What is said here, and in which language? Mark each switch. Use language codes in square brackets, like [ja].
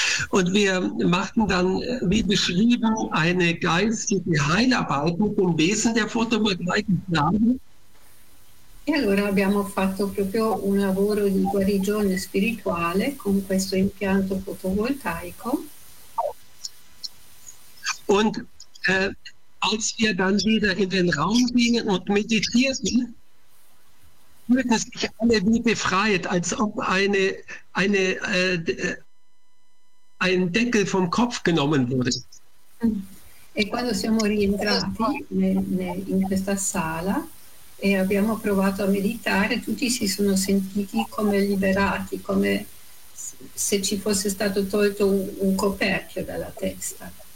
[de] Und wir machten dann, wie beschrieben, eine geistige Heilarbeit mit dem Wesen der Photovoltaikanlage. [it] E allora abbiamo fatto proprio un lavoro di guarigione spirituale con questo impianto fotovoltaico. [de] Und als wir dann wieder in den Raum gingen und meditierten, fühlten sich alle wie befreit, als ob ein Deckel vom Kopf genommen wurde. [it] E quando siamo rientrati in questa sala e abbiamo provato a meditare, tutti si sono sentiti come liberati, come se ci fosse stato tolto un coperchio dalla testa.